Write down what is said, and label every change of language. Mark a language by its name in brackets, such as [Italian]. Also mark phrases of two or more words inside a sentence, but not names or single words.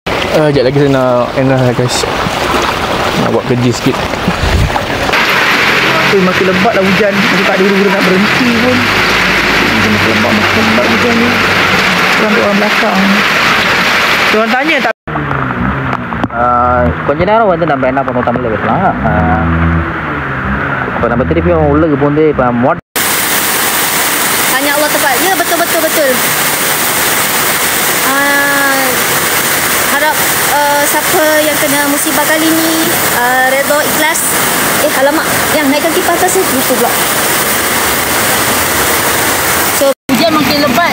[Malay] sekejap lagi saya nak endah lah guys. Nak buat kerja sikit. Makin lebat lah hujan. Masih tak ada huru-huru nak berhenti pun. Makin lebat hujan ni. Orang belakang. Orang tanya tak. [Tamil] கொஞ்ச நேரம் வந்து நம்ம என்ன பண்ணுவோம் தமிழில் பேசலாம். இப்போ நம்ம திருப்பியும் உள்ளுக்கு போந்து இப்போ [Malay] Tanya Allah tepat. Ya, betul. Harap siapa yang kena musibah kali ni redha, ikhlas. Alamak, yang naikkan kipas atas ni lupa pula. So, hujan makin lebat.